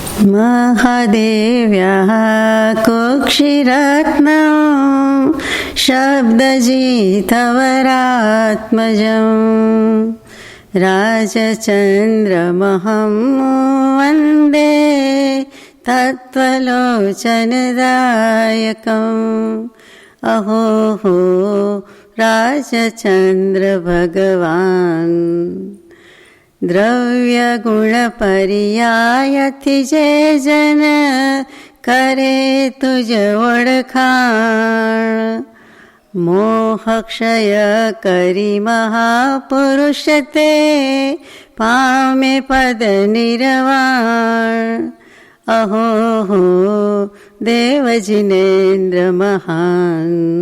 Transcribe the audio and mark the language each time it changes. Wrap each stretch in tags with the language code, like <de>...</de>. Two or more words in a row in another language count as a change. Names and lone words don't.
<sa>महादेव्याः कुक्षिरत्नं शब्दजितवरात्मजं राजचन्द्रमहं वन्दे तत्त्वलोचनदायकम् अहो हो राजचन्द्र भगवान्</sa> <gu>દ્રવ્યગુણપર્યાયથી જે જન કરે તુજ ઓળખાણ મોહક્ષય કરી મહાપુરુષ તે પામે પદ નિર્વાણ અહો હો દેવજિનેન્દ્ર મહાન</gu>